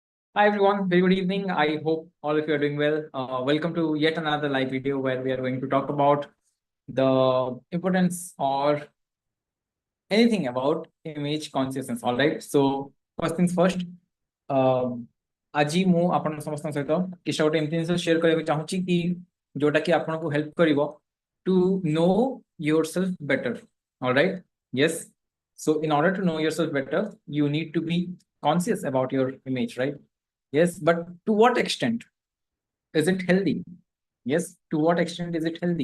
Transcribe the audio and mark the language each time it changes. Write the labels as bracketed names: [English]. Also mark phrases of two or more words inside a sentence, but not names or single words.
[English] Hi everyone, very good evening. I hope all of you are doing well. Welcome to yet another live video where we are going to talk about the importance or anything about image consciousness. All right. So first things first. [Odia] ଆଜି ମୁଁ ଆପଣ ସମସ୍ତଙ୍କ ସହିତ କିଛି ଗୋଟେ ଏମିତି ଜିନିଷ ସେୟାର କରିବାକୁ ଚାହୁଁଛି କି ଯୋଉଟା କି ଆପଣଙ୍କୁ ହେଲ୍ପ କରିବ [English] to know yourself better. All right. Yes. So in order to know yourself better, you need to be conscious about your image, right? Yes, but to what extent is it healthy? Yes, to what extent is it healthy?